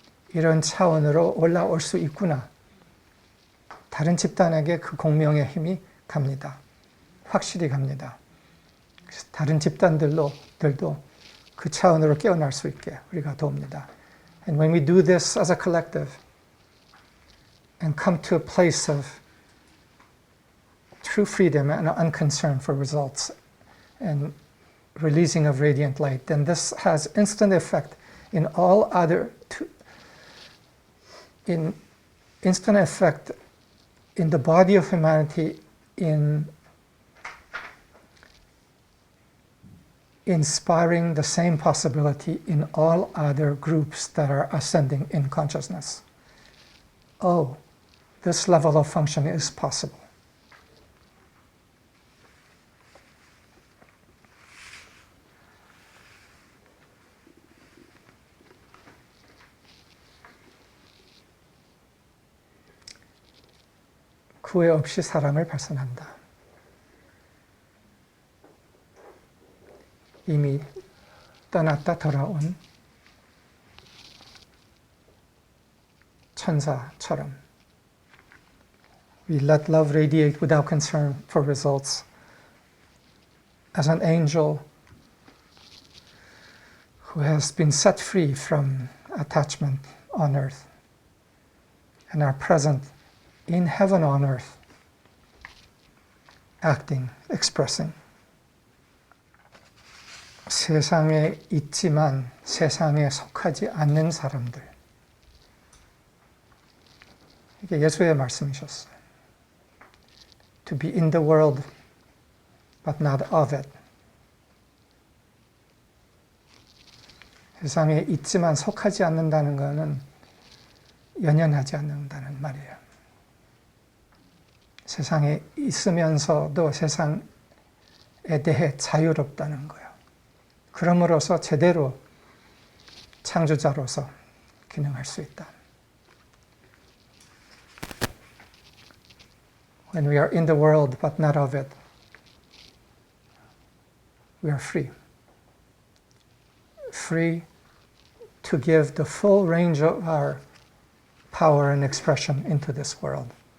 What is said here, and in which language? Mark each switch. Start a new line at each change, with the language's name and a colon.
Korean: 이런 차원으로 올라올 수 있구나. 다른 집단에게 그 공명의 힘이 갑니다. 확실히 갑니다. 다른 집단들도 그 차원으로 깨어날 수 있게 우리가 도웁니다.
English: And when we do this as a collective and come to a place of true freedom and unconcern for results and releasing of radiant light, then this has instant effect in all other, instant effect in the body of humanity, in inspiring the same possibility in all other groups that are ascending in consciousness. Oh, this level of function is possible.
Korean: 후회 없이 사랑을 발산한다. 이미 떠났다 돌아온 천사처럼
English: We let love radiate without concern for results as an angel who has been set free from attachment on earth and are present in heaven on earth, acting, expressing.
Korean: 세상에 있지만 세상에 속하지 않는 사람들. 이게 예수의 말씀이셨어요.
English: To be in the world, but not of it.
Korean: 세상에 있지만 속하지 않는다는 것은 연연하지 않는다는 말이에요. 세상에 있으면서도 세상에 대해 자유롭다는 거예요. 그럼으로써 제대로 창조자로서 기능할 수 있다.
English: When we are in the world but not of it, we are free. Free to give the full range of our power and expression into this world.